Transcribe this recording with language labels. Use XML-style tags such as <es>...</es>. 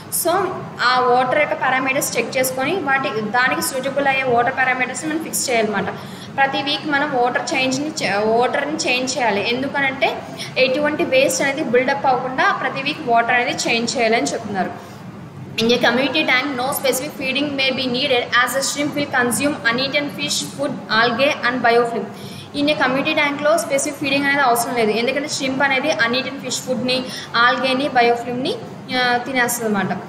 <te>So ఆ water యొక్క parameters check చేసుకొని దానికి సూటబుల్ అయ్యే వాటర్ పారామీటర్స్ని మనం ఫిక్స్ చేయాలన్నమాట. ప్రతి వీక్ మనం వాటర్ని చేంజ్ చేయాలి. ఎందుకనంటే ఎటువంటి వేస్ట్ అనేది బిల్డప్ అవ్వకుండా ప్రతి వీక్ వాటర్ అనేది చేంజ్ చేయాలని చెప్తున్నారు.</te> <en>In a community tank, no specific feeding may be needed as the shrimp will consume uneaten fish, food, algae and biofilm. In a community tank</en> <te>లో స్పెసిఫిక్ ఫీడింగ్ అనేది అవసరం లేదు, ఎందుకంటే షింప్ అనేది అన్ఈటెన్ fish ఫుడ్ని, ఆల్గేని, బయోఫిల్మ్ని తినేస్తుంది అన్నమాట.</te>